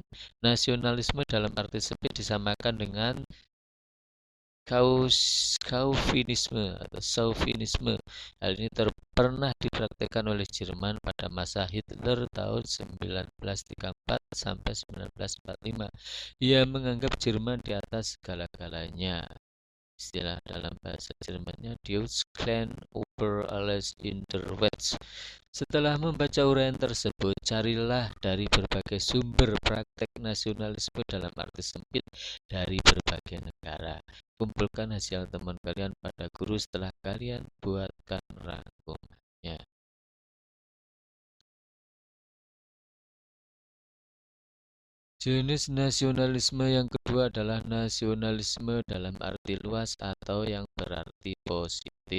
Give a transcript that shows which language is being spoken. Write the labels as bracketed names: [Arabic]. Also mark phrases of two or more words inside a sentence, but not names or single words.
[Indonesian] Nasionalisme dalam arti sempit disamakan dengan Calvinisme atau Chauvinisme. Hal ini pernah dipraktikkan oleh Jerman pada masa Hitler tahun 1934 sampai 1945. Ia menganggap Jerman di atas segala-galanya. Istilah dalam bahasa Jermannya [German] Deutschland über alles in der Welt. [Indonesian] Setelah membaca uraian tersebut, carilah dari berbagai sumber praktek nasionalisme dalam arti sempit dari berbagai negara. Kumpulkan hasil temuan kalian pada guru setelah kalian buatkan rangkumannya. Jenis nasionalisme yang kedua adalah nasionalisme dalam arti luas atau yang berarti positif.